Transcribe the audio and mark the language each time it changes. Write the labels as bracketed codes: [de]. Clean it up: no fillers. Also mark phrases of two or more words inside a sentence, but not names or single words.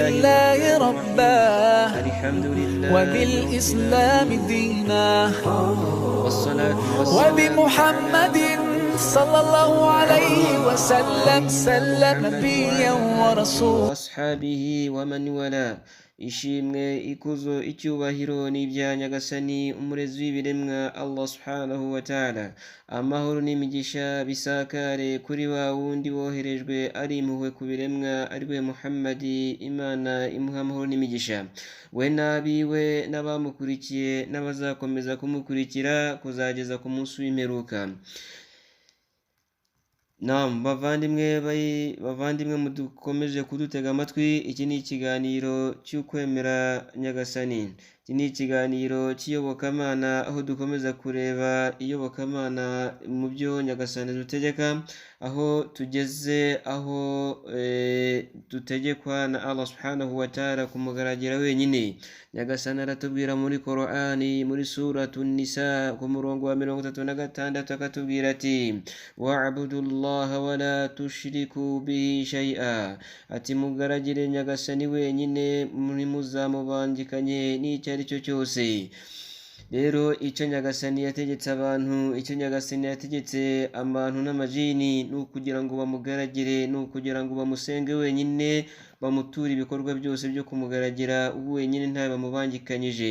[ar] بالله ربا الحمد لله وبالإسلام دينا والصلاة والسلام وبمحمد صلى الله عليه وسلم سلم نبيا ورسولا وأصحابه ومن ولا [rw] ishimwe ikuzo icyubahiro n'ibya nyagasani umurezi w'ibiremwa [ar] الله سبحانه وتعالى [rw] amahoro n'imigisha bisakare kuri wa wundi woherejwe ari impuhwe ku biremwa ariwe Muhammadi Imana imuha amahoro n'imigisha we nabiwe n'abamukurikiye n'abazakomeza kumukurikira kuzageza ku munsi w'imperuka. Bavandimwe mudukomeje kudutega amatwi, iki ni ikiganiro cy'ukwemera nyagasani. Iki ni ikiganiro cy'iyobokamana aho dukomeza kureba iyobokamana mu byo nyagasani dutegeka, aho tugeze aho dutegekwa na [ar] الله سبحانه وتعالى [rw] kumugaragira wenyine. Nyagasani aratubwira muri Qur'ani muri suratu Nisa ku murongo wa 36 akatubwira ati [ar] واعبدوا الله ولا تشركوا به شيئا, [rw] ati mugaragire nyagasani wenyine ntimuzamubangikanye n'icyo ari cyo cyose. Rero icyo nyagasani yategetse abantu n'amajini ni ukugira ngo bamugaragire, ni ukugira ngo bamusenge wenyine, bamuture ibikorwa byose byo kumugaragira wenyine nta bamubangikanyije.